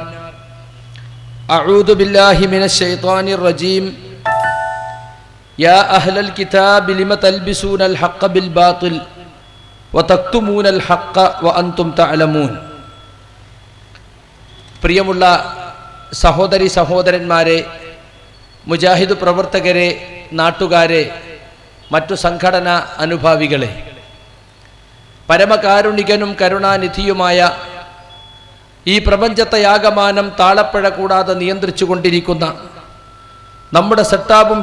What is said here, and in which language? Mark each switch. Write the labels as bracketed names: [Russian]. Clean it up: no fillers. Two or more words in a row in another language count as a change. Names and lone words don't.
[Arabic] أعوذ بالله من الشيطان الرجيم يا أهل الكتاب لم تلبسون الحق بالباطل وتكتمون الحق وأنتم تعلمون. [Malayalam] പ്രിയമുള്ള സഹോദരി സഹോദരന്മാരെ, മുജാഹിദ് പ്രവർത്തകരെ, നാട്ടുകാരെ, മറ്റു സംഘടനാ അനുഭാവികളെ, പരമകാരുണികനും കരുണാനിധിയുമായ ഈ പ്രപഞ്ചത്തെ ആകമാനം താളപ്പിഴ കൂടാതെ നിയന്ത്രിച്ചു കൊണ്ടിരിക്കുന്ന നമ്മുടെ സട്ടാബും